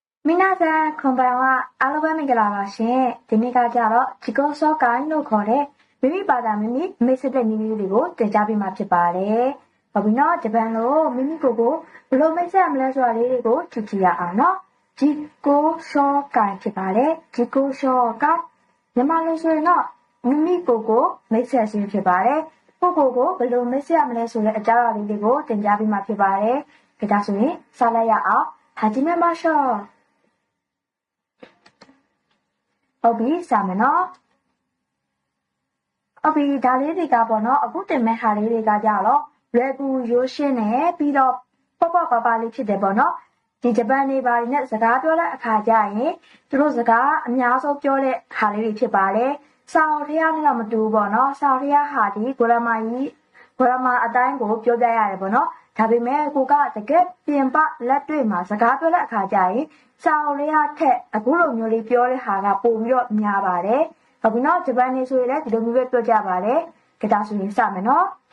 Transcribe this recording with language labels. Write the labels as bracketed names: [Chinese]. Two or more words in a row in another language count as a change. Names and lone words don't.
[Japanese] 皆さん、こんばんは。 [Burmese] အားလုံးပဲမင်္ဂလာပါရှင်။ဒီနေ့ကကြတော့自己紹介လို့ခေါ်တဲ့မိမိဘာသာမိမိစတဲ့နည်းလေးတွေကိုတင်ပြပေးမှာဖြစ်ပါတယ်။ဟုတ်ပြီနော်။ဂျပန်လိုမိမိကိုယ်ကိုဘယ်လိုမိတ်ဆက်မလဲဆိုတာလေးတွေကိုကြည့်ကြည့်ရအောင်နော်။自己紹介ဖြစ်ပါတယ်။自己紹介မြန်မာလိုဆိုရင်တော့မိမိကိုယ်ကိုမိတ်ဆက်ခြင်းဖြစ်ပါတယ်။ကိုယ့်ကိုယ်ကိုဘယ်လိုမိတ်ဆက်မလဲဆိုတဲ့အကြောင်းအရာလေးတွေကိုတင်ပြပေးမှာဖြစ်ပါတယ်။ဒါဆိုရင်စလိုက်ရအောင်။始めましょう。 ဟုတ်ပြီစမယ်နော်ဟုတ်ပြီဒါလေးတွေကပေါ့နော်အခုတင်မဲ့ဟာလေးတွေကကြတော့လွယ်ကူရိုးရှင်းနေပြီးတော့ပေါ့ပေါ့ပါပါလေးဖြစ် တယ်ပေါ့နော်ဒီဂျပန်နေပါနေနဲ့စကားပြောတဲ့အခါကျရင်သူတို့စကားအများဆုံးပြောတဲ့ဟာလေးတွေဖြစ်ပါတယ်စာအုပ်ထဲနဲ့တော့မတူဘူးပေါ့နော်စာအုပ်ထဲဟာဒီဂရမာအတိုင်းကိုပြောပြရတယ်ပေါ့နော်ဒါပေမဲ့ကိုကတကယ်ပြင်ပလက်တွေ့မှာစကားပြောတဲ့အခါကျရင်စာအုပ်လေးထက်အခုလိုမျိုးလေးပြောတဲ့ဟာကပိုပြီးတော့များပါတယ်။ဟုတ်ပြီနော်ဂျပန်နေဆိုရင်လည်းဒီလိုမျိုးပဲပြောကြပါတယ်။ဒါဆိုရင်စမယ်နော်။